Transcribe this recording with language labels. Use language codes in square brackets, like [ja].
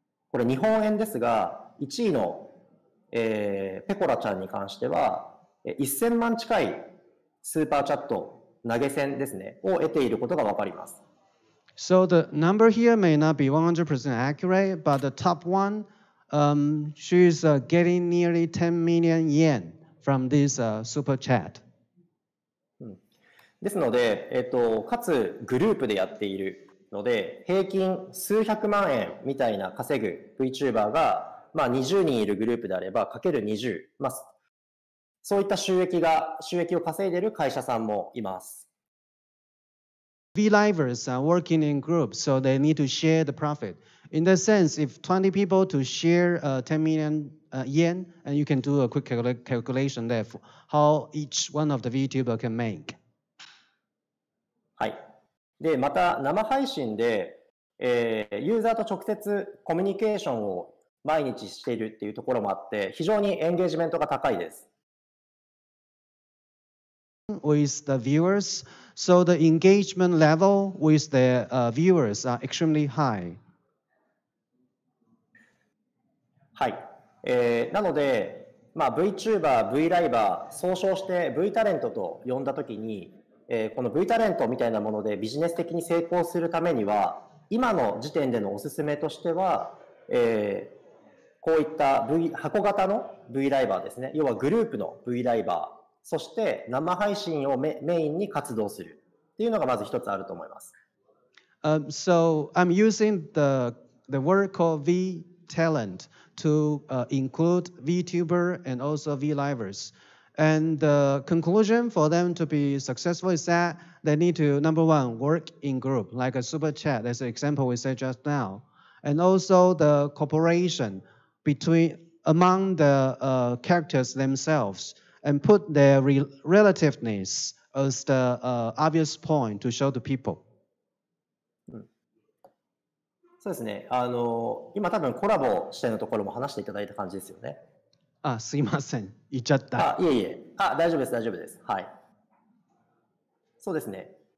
[ja] これ日本円ですが、1位の、ペコラちゃんに関しては、1000万近いスーパーチャット投げ銭ですね、を得ていることがわかります。 [en] So the number here may not be 100% accurate, but the top one, she's getting nearly 10 million yen from this super chat. [ja] ですので、かつグループでやっているので、平均数百万円みたいな稼ぐ VTuber が、20人いるグループであれば、かける20、そういった収益を稼いでいる会社さんもいます。 [en] V-Livers are working in groups, so they need to share the profit. In that sense, if 20 people to share 10 million yen, and you can do a quick calculation there for how each one of the VTuber can make. [ja] はい。で、また生配信で、ユーザーと直接コミュニケーションを毎日しているっていうところもあって、非常にエンゲージメントが高いです。 [en] With the viewers, so the engagement level with the viewers are extremely high. [ja] はい。なので、VTuber、V ライバー、総称して V タレントと呼んだときに、この V タレントみたいなものでビジネス的に成功するためには、今の時点でのおすすめとしては、こういった、箱型の V ライバーですね。要はグループの V ライバー。そして生配信をメインに活動するっていうのがまず一つあると思います。 [en] So I'm using the word called V talent to include VTuber and also VLivers. And the conclusion for them to be successful is that they need to, number one, work in group, like a super chat. That's an example we said just now. And also the cooperation among the characters themselves, and put their relativeness as the obvious point to show to people. [ja] そうですね。今多分コラボしてのところも話していただいた感じですよね。あ、すいません。言っちゃった。いえいえ。大丈夫です、大丈夫です。はい。そうですね。